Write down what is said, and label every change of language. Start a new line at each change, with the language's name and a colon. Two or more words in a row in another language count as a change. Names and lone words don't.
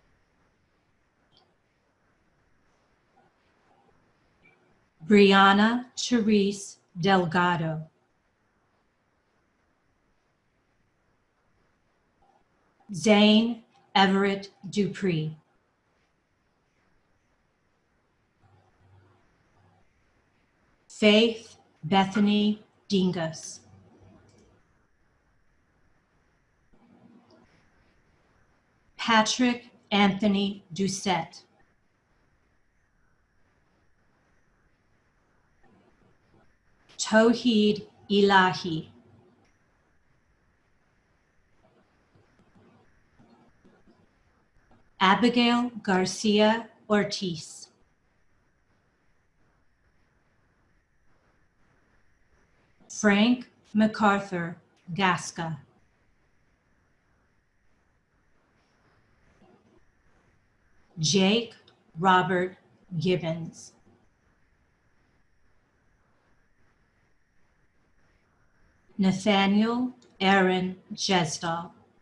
English: Brianna Therese Delgado. Zane Everett Dupree. Faith Bethany Dingas. Patrick Anthony Doucette. Toheed Elahi. Abigail Garcia Ortiz. Frank MacArthur Gasca. Jake Robert Gibbons. Nathaniel Aaron Jesdahl.